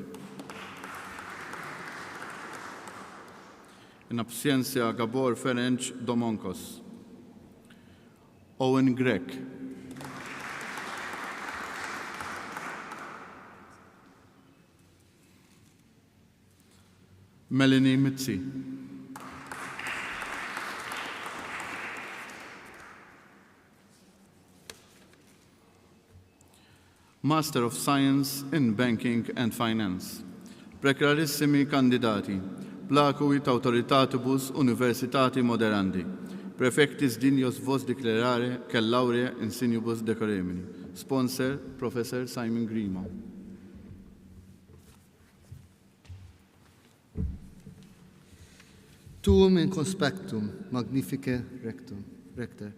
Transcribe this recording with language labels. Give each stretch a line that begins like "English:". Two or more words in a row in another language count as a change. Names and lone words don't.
Latin: In absentia Gabor Ferenc Domonkos. Owen Grek. Melanie Mitzi.
English: Master of Science in Banking and Finance.
Latin: Preclarissimi kandidati. Placuit autoritatibus universitati moderandi. Prefectis dignos vos declarare che laurea insignibus decoremini. Sponsor, Professor Simon Grima. Tuum in conspectum, magnifice rector.